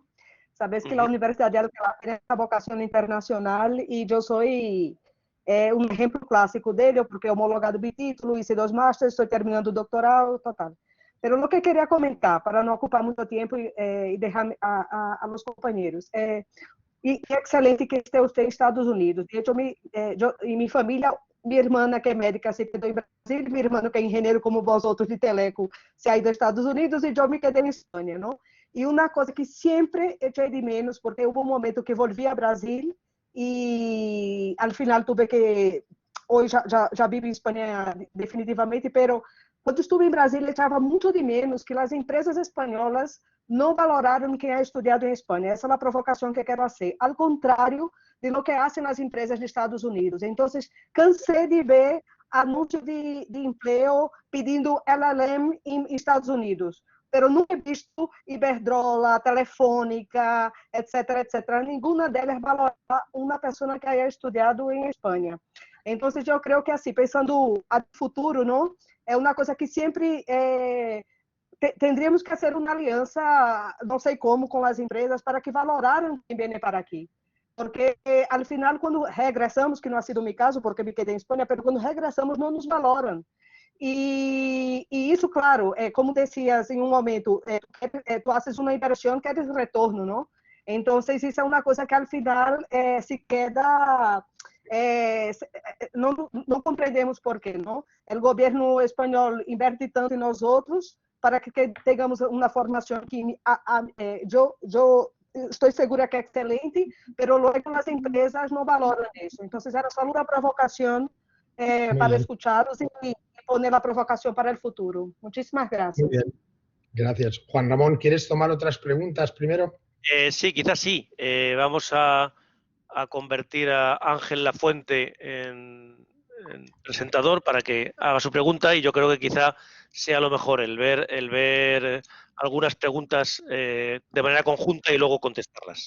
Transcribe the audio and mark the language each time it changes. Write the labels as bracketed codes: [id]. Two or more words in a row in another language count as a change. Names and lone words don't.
[es] Sabes que la Universidad de Alcalá tiene una vocación internacional y yo soy un ejemplo clásico de ello porque he homologado mi título, hice 2 másteres, estoy terminando el doctorado, total. Pero lo que quería comentar, para no ocupar mucho tiempo y dejar a los compañeros, y excelente que esté usted en Estados Unidos. De hecho, y mi familia, mi hermana que [pt] é médica se quedou em Brasil, meu irmão que é engenheiro como vós outros de Teleco [es] se ha ido a Estados Unidos [pt] e eu me quedei em Espanha, não? E uma coisa que sempre echei de menos, porque houve um momento que volvi a Brasil e [es] al final tuve que, [pt] hoje já vivo em Espanha definitivamente, pero quando estive em Brasil echava muito de menos que as empresas espanholas não valoraram quem é estudado em Espanha. Essa é a provocação que quero fazer. Ao contrário [es] de lo que [pt] fazem as empresas dos Estados Unidos. Então, cansei de ver anúncios de emprego pedindo LLM em Estados Unidos. [es] Pero nunca he visto Iberdrola, [pt] Telefônica, etc., etc. Nenhuma delas valora uma pessoa que haya estudado em Espanha. Então, eu creio que assim, pensando no futuro, não? É uma coisa que sempre tendríamos que fazer uma aliança, não sei como, com as empresas para que valoraram quem vem para aqui. Porque, [es] al final, [pt] quando regressamos, que não [es] ha sido [pt] meu caso, porque me quedei em Espanha, mas quando regressamos, não nos valoram. E isso, claro, como decías em um momento, [es] tu haces [pt] uma inversão, queres retorno, não? Então, isso é uma coisa que, ao final, [es] se queda... [pt] não compreendemos por quê, não? O governo espanhol inverte tanto em nós outros para que tenhamos uma formação que eu estou segura que é excelente, mas logo as empresas não valoram isso. Então, era só uma provocação para [es] escucharlos y poner la provocación para el futuro. Muchísimas gracias. Muy bien. Gracias. Juan Ramón, ¿quieres tomar otras preguntas primero? Sí, quizás sí. Vamos a convertir a Ángel Lafuente en presentador para que haga su pregunta, y yo creo que quizá sea lo mejor el ver algunas preguntas de manera conjunta y luego contestarlas.